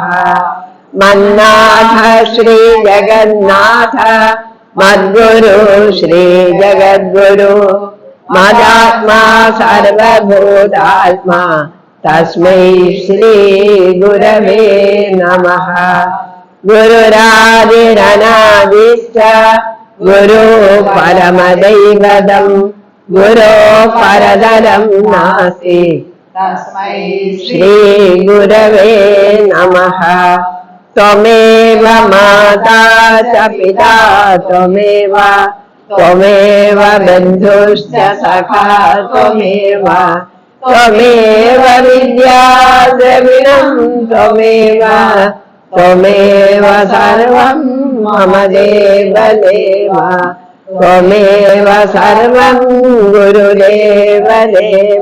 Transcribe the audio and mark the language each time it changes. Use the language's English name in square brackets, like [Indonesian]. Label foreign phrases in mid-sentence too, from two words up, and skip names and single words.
[Sanskrit] మన్నాథ శ్రీ జగన్నాథ మద్గురు శ్రీ జగద్గురు మదాత్మా సర్వభూతాత్మా తస్మై శ్రీ గురవే నమః. ഗുരുരാദിരനാദിശ്ച ഗുരു പരമദൈവതം ഗുരോ പരതരം നാസ്തി തസ്മൈ ശ്രീ ഗുരവേ നമഃ. ത്വമേവ മാതാ ച പിതാ ത്വമേവ ത്വമേവ ബന്ധുശ്ച സഖാ ത്വമേവ ത്വമേവ വിദ്യാ ദ്രവിണം ത്വമേവ ത്വമേവ സർവം മമ ദേവദേവ ത്വമേവ സർവം ഗുരുദേവദേവ.